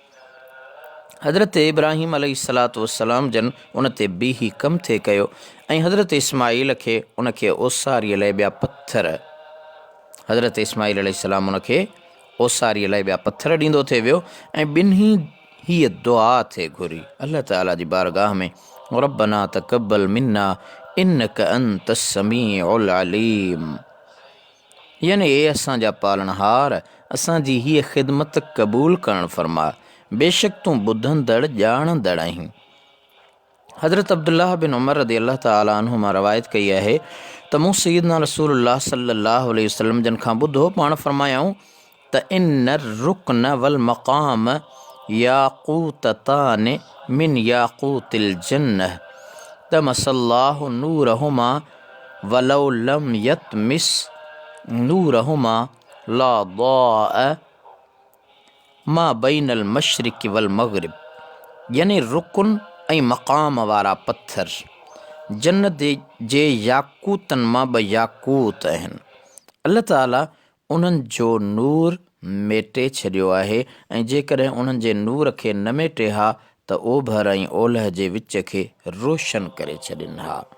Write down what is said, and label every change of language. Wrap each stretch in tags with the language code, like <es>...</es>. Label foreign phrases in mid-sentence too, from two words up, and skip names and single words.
<sd>हज़रत इब्राहीम</sd> <ar>عليه الصلاة والسلام</ar> <sd>जन उन ते बीही कमु थिए कयो ऐं हज़रत इस्माईल खे उनखे ओसारीअ लाइ ॿिया पत्थर हज़रत इस्माईल अलैहिस्सलाम उनखे ओसारीअ लाइ ॿिया पत्थर ॾींदो थिए वियो ऐं ॿिन्ही हीअ दुआ थिए घुरी अल्लाह ताला जी बारगाह में,</sd> <ar>ربنا تقبل منا إنك أنت السميع العليم.</ar> <sd>यानी ए असांजा पालनहार असांजी हीअ ख़िदमत क़बूल करणु फरमा, बेशक तूं ॿुधंदड़ ॼाणंदड़ आहीं। हज़रत अब्दुल्लाह बिन उमर</sd> <ar>رضي الله تعالى عنهما</ar> <sd>रवायत कई है त मूं सैयदना रसूलुल्लाह</sd> <ar>صلى الله عليه وسلم</ar> <sd>जन खां ॿुधो पाण फरमायाऊं त</sd> <ar>إن الركن والمقام ياقوتتان من ياقوت الجنة طمس الله نورهما ولو لم يطمس نورهما لأضاء ما بين المشرق والمغرب.</ar> <sd>यानी रुकन ऐं मक़ाम वारा पत्थर जन्नत जे याकूतनि मां ॿ याकूत आहिनि। अल्लाह ताला उन्हनि जो नूर मेटे छॾियो आहे ऐं जेकॾहिं उन्हनि जे नूर खे न मेटे हा त ओभर ऐं ओलह जे विच खे रोशन करे छॾनि हा।</sd>